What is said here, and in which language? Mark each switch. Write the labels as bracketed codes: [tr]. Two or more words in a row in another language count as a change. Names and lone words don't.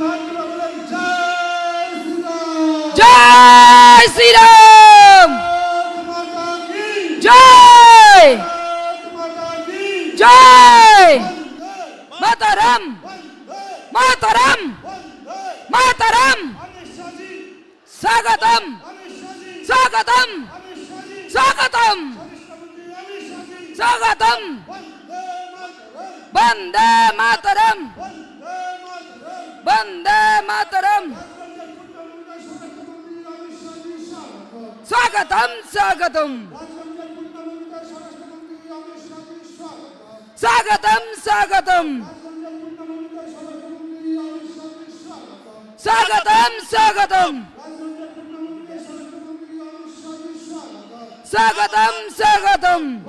[bn] জয় শ্রীরাম জয় শ্রীরাম জয় জয় মাতরম মাতরম মাতরম স্বাগতম স্বাগতম স্বাগতম স্বাগতম বন্দে মাতরম বন্দে মাতরম স্বাগতম স্বাগতম স্বাগতম স্বাগতম স্বাগতম স্বাগতম স্বাগতম স্বাগতম